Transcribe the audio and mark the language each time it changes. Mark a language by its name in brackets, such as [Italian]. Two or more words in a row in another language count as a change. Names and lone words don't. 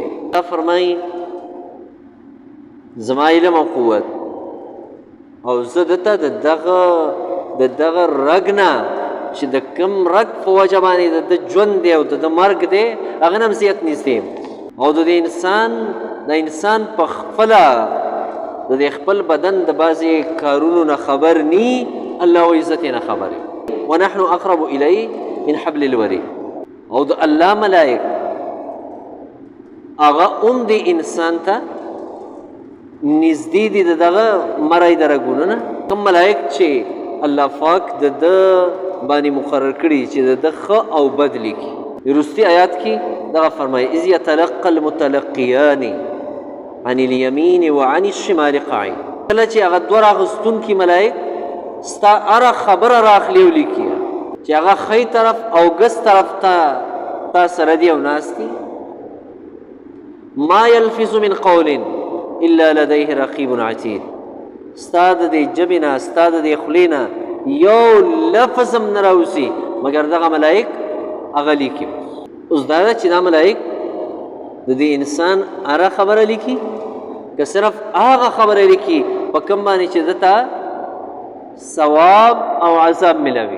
[Pashto] دا فرمایي زما علم او قوت او زه دته د دغه رګ نه چې د کم رګ په وجه باندې د ژوند دی او د مرګ دی هغه نه هم زیات نږدې یم. او د انسان په خپله د خپل بدن د بعضې کارونو نه خبر نی، الله و عزت نه خبر یم. [Arabic] ونحن اقرب الیه من حبل الورید. [Pashto] او د الله ملائک هغه هم د انسان ته نږدې دي د دغه مرۍ د رګونو نه. کوم ملائک چې الله پاک د ده باندې مقرر کړي چې د ده ښه او بد لیکي. رستی آیات کی دغه فرمای [Arabic] اذ يتلقى المتلقيان عن اليمين وعن الشمال قعيد. [Pashto] کله چې هغه دوه راغستونکي ملائک ستا هره خبره راخلي ولیکي چې هغه ښی طرف او ګس طرف ته تا سره دي او ناست دي. [Arabic] ما يلفظ من قول الا لديه رقيب عتيد. [Pashto] ستا د دې ژبې نه ستا د دې خولې نه یو لفظ هم نه راوځي مګر دغه ملائک هغه لیکي. اوس دا ده چې دا ملائک د دې انسان هره خبره لیکي که صرف هغه خبره لیکي په کوم باندې چې دته ثواب او عذاب ملوي.